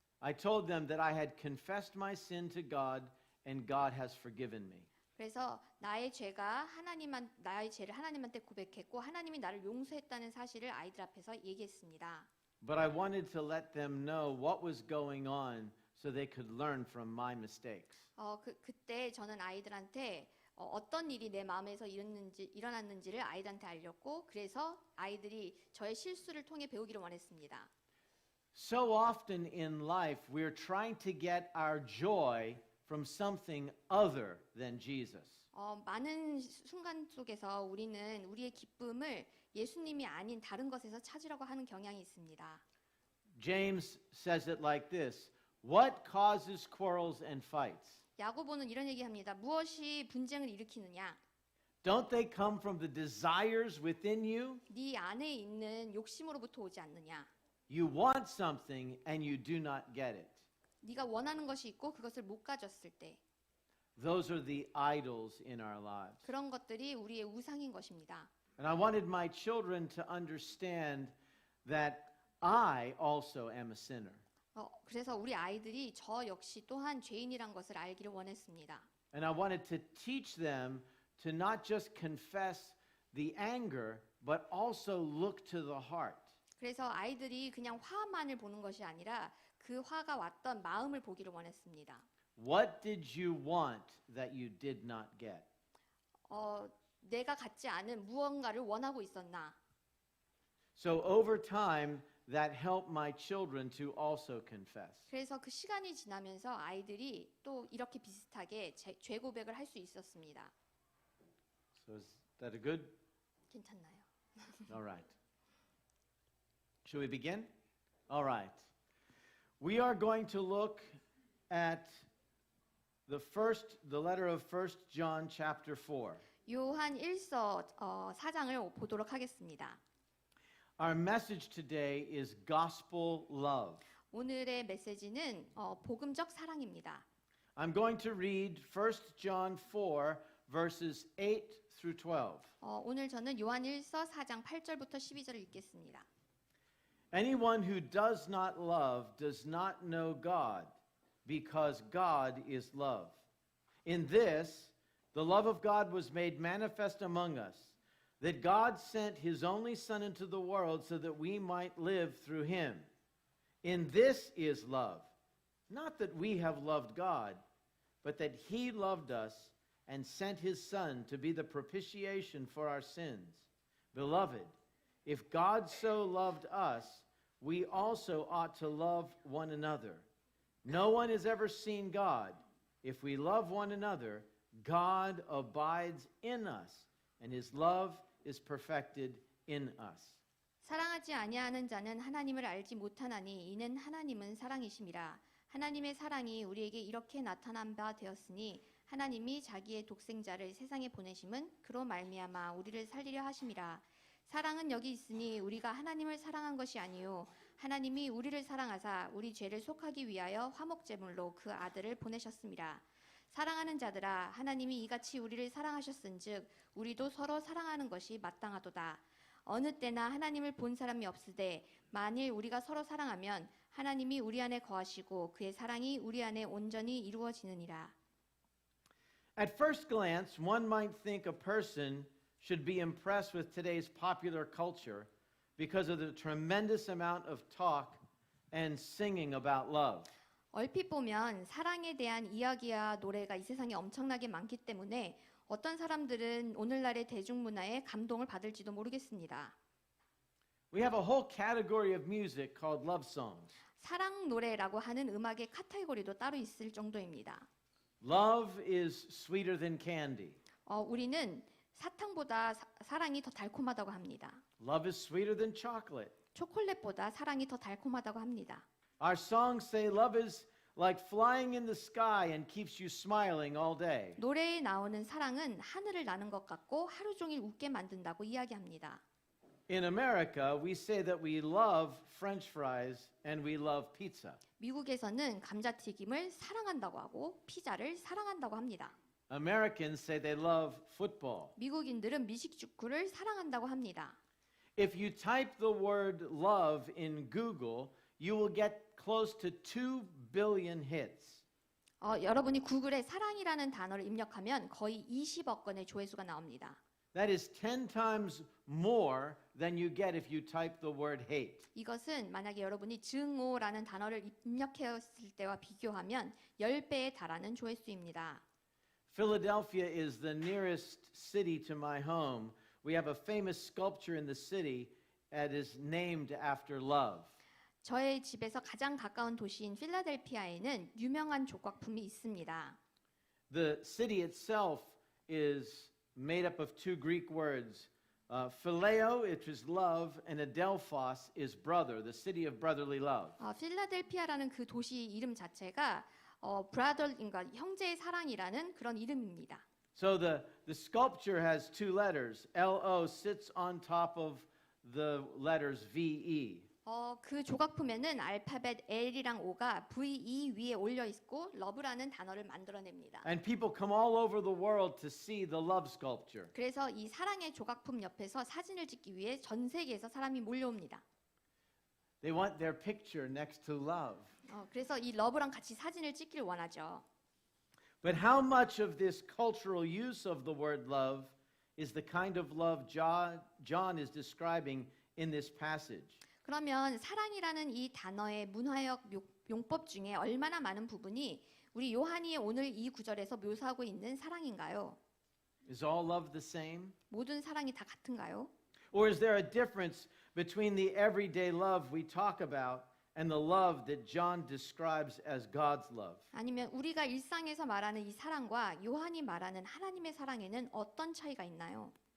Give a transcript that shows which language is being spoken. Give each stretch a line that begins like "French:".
English: I told them that I had confessed my sin to God and God has forgiven me.
Korean: 그래서 나의 죄를 하나님한테 고백했고 하나님이 나를 용서했다는 사실을 아이들 앞에서 얘기했습니다.
English: But I wanted to let them know what was going on so they could learn from my mistakes.
Korean: 그때 저는 아이들한테 어떤 일이 내 마음에서 일어났는지를 아이들한테 알렸고 그래서 아이들이 저의 실수를 통해 배우기를 원했습니다.
English: So often in life we're trying to get our joy from something other than Jesus.
Korean: 많은 순간 속에서 우리는 우리의 기쁨을 예수님이 아닌 다른 것에서 찾으려고 하는 경향이 있습니다.
English: James says it like this. What causes quarrels and fights?
Korean: 야고보는 이런 얘기합니다. 무엇이 분쟁을 일으키느냐?
English: Don't they come from the desires within you?
Korean: 네 안에 있는 욕심으로부터 오지 않느냐?
English: You want something and you do not get it.
Korean: 네가 원하는 것이 있고 그것을 못 가졌을 때
English: Those are the idols in our lives.
Korean: 그런 것들이 우리의 우상인 것입니다.
English: And I wanted my children to understand that I also am a sinner.
Korean: 그래서 우리 아이들이 저 역시 또한 죄인이란 것을 알기를 원했습니다.
English: And I wanted to teach them to not just confess the anger, but also look to the heart.
Korean: 그래서 아이들이 그냥 화만을 보는 것이 아니라 그 화가 왔던 마음을 보기를 원했습니다.
English: What did you want that you did not get?
Korean: 내가 갖지 않은 무언가를 원하고 있었나?
English: So over time, that helped my children to also confess.
Korean: 그래서 그 시간이 지나면서 아이들이 또 이렇게 비슷하게 죄 고백을 할 수 있었습니다.
English: So is that a good?
Korean: 괜찮나요?
English: All right. Shall we begin? All right. We are going to look at the letter of 1 John chapter 4.
Korean: 요한 1서 4장을 보도록 하겠습니다.
English: Our message today is gospel love.
Korean: 오늘의 메시지는 복음적 사랑입니다.
English: I'm going to read 1 John 4 verses 8 through 12.
Korean: 오늘 저는 요한일서 4장 8절부터 12절을 읽겠습니다.
English: Anyone who does not love does not know God, because God is love. In this, the love of God was made manifest among us, that God sent his only Son into the world so that we might live through him. In this is love, not that we have loved God, but that he loved us and sent his Son to be the propitiation for our sins. Beloved, if God so loved us, we also ought to love one another. No one has ever seen God. If we love one another, God abides in us, and his love is perfected in us.
Korean: 사랑하지 아니하는 자는 하나님을 알지 못하나니 이는 하나님은 사랑이심이라. 하나님의 사랑이 우리에게 이렇게 나타난 바 되었으니 하나님이 자기의 독생자를 세상에 보내심은 그로 말미암아 우리를 살리려 하심이라. 사랑은 여기 있으니 우리가 하나님을 사랑한 것이 아니요 하나님이 우리를 사랑하사 우리 죄를 속하기 위하여 화목제물로 그 아들을 보내셨습니다. 사랑하는 자들아 하나님이 이같이 우리를 사랑하셨은즉 우리도 서로 사랑하는 것이 마땅하도다. 어느 때나 하나님을 본 사람이 없으되 만일 우리가 서로 사랑하면 하나님이 우리 안에 거하시고 그의 사랑이 우리 안에 온전히 이루어지느니라.
English: At first glance, one might think a person should be impressed with today's popular culture because of the tremendous amount of talk and singing about love.
Korean: 얼핏 보면 사랑에 대한 이야기와 노래가 이 세상에 엄청나게 많기 때문에 어떤 사람들은 오늘날의 대중문화에 감동을 받을지도 모르겠습니다.
English: We have a whole category of music called love songs.
Korean: 사랑 노래라고 하는 음악의 카테고리도 따로 있을 정도입니다.
English: Love is sweeter than candy.
Korean: 우리는 사탕보다 사랑이 더 달콤하다고 합니다.
English: Love is sweeter than chocolate.
Korean: 초콜릿보다 사랑이 더 달콤하다고 합니다.
English: Our songs say love is like flying in the sky and keeps you smiling all day.
Korean: 노래에 나오는 사랑은 하늘을 나는 것 같고 하루 종일 웃게 만든다고 이야기합니다.
English: In America, we say that we love French fries and we love pizza.
Korean: 미국에서는 감자튀김을 사랑한다고 하고 피자를 사랑한다고 합니다.
English: Americans say they love football.
Korean: 미국인들은 미식축구를 사랑한다고 합니다.
English: If you type the word love in Google, you will get close to 2 billion hits.
Korean: 여러분이 구글에 사랑이라는 단어를 입력하면 거의 20억 건의 조회수가 나옵니다.
English: That is 10 times more than you get if you type the word hate.
Korean: 이것은 만약에 여러분이 증오라는 단어를 입력했을 때와 비교하면 10배에 달하는 조회수입니다.
English: Philadelphia is the nearest city to my home. We have a famous sculpture in the city that is named after love.
Korean: 저의 집에서 가장 가까운 도시인 필라델피아에는 유명한 조각품이 있습니다.
English: The city itself is made up of two Greek words. Phileo, which is love, and Adelphos is brother, the city of brotherly love.
Korean: 필라델피아라는 그 도시 이름 자체가 브라더인가 형제의 사랑이라는 그런 이름입니다.
English: So the sculpture has two letters. L-O sits on top of the letters V-E.
Korean: 그 조각품에는 알파벳 L이랑 O가 VE 위에 올려 있고 러브라는 단어를 만들어냅니다.
English: And people come all over the world to see the love sculpture.
Korean: 그래서 이 사랑의 조각품 옆에서 사진을 찍기 위해 전 세계에서 사람이 몰려옵니다.
English: They want their picture next to love.
Korean: 그래서 이 러브랑 같이 사진을 찍기를 원하죠.
English: But how much of this cultural use of the word love is the kind of love John is describing in this passage?
Korean: 그러면 사랑이라는 이 단어의 문화적 용법 중에 얼마나 많은 부분이 우리 요한이 오늘 이 구절에서 묘사하고 있는 사랑인가요?
English: Is all love the same?
Korean: 모든 사랑이 다 같은가요?
English: Or is there a difference between the everyday love we talk about and the love that John describes as God's love?
Korean: 아니면 우리가 일상에서 말하는 이 사랑과 요한이 말하는 하나님의 사랑에는 어떤 차이가 있나요?